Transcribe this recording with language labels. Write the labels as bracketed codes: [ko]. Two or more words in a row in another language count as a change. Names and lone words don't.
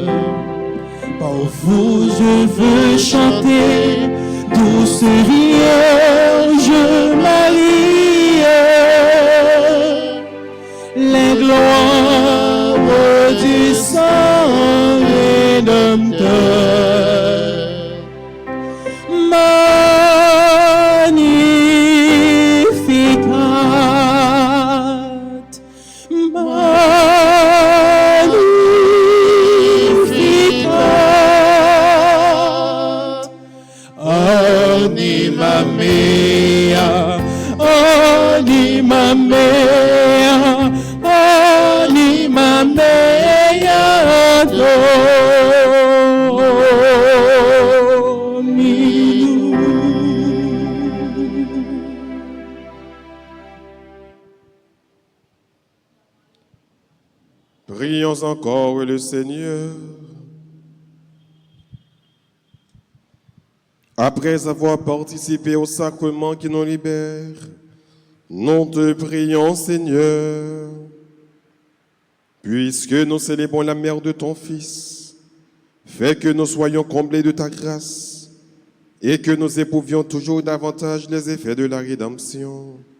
[fr] Par vous je veux chanter, douce Vierge Marie, les gloires du sang rédempteur. [la] Magnificat, Magnificat, anima mea, anima mea, anima mea, Dominum. [fr] Prions encore le Seigneur. Après avoir participé au sacrement qui nous libère, nous te prions, Seigneur, puisque nous célébrons la mère de ton Fils, fais que nous soyons comblés de ta grâce et que nous éprouvions toujours davantage les effets de la rédemption.